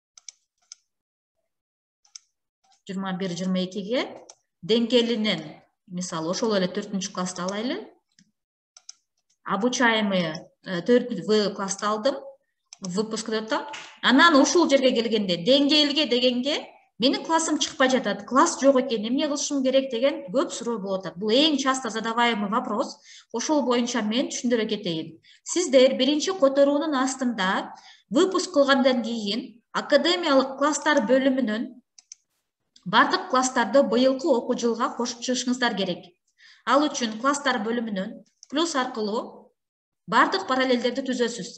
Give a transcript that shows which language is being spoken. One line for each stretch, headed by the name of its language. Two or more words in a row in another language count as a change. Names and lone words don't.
Kyrgyz: 21-22ге деңгээлинен, мисалы, ошол эле 4-классты алайлы. Обучаемый 4В классты алдым. Выпуск деп атам. Анан ушул жерге келгенде деңгээлге дегенге менин классым чыкпай жатат. Класс жок экен, эмне кылышым керек деген көп суроо болуп атат. Бул эң
Russian: часто задаваемый вопрос.
Kyrgyz: Ошол боюнча мен түшүндүрө кетейин. Сиздер биринчи которуунун астында выпуск кылгандан кийин академиялык класстар бөлүмүнөн бардык класстарды быйылкы окуу жылга кошуп чыгышыңыздар керек. Ал үчүн класстар бөлүмүнөн плюс аркылуу бардык параллелдерди түзөсүз.